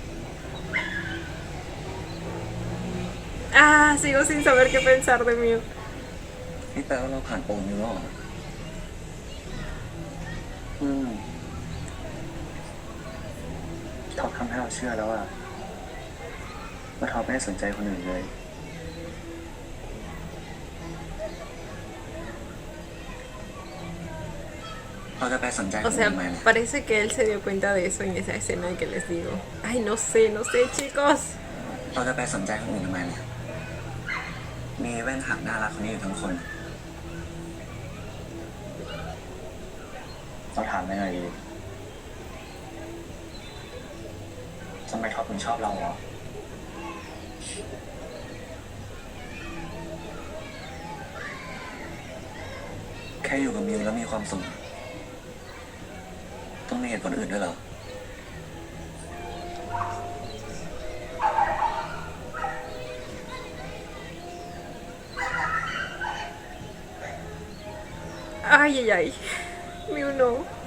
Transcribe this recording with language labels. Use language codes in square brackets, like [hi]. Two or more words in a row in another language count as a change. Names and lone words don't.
[es] Ah, sigo sin saber qué pensar de Mew. [th] นี่แปลว่าเราผ่านโปรนิวแล้วเหรอ ท็อปทำให้เราเชื่อแล้วอะว่าท็อปไม่ได้สนใจคนอื่นเลย เราจะไปสนใจค [es] O [th] น [es] sea, [th] อื่นไหมเนี่ย [es] parece que él se dio cuenta de eso en esa escena que les digo. Ay, no sé, no sé, chicos. [th] เราจะไปสนใจคนอื่นทำไมเนี่ยมีแว่นหักน่ารักคนนี้อยู่ทั้งคน เราถามได้ไงดีทำไมท็อปถึงชอบเราเหรอ แค่อยู่กับมิวแล้วมีความสุขต้องมีเหตุผลอื่นด้วยเหรอ [es] Ay, ay, ay. Miu no.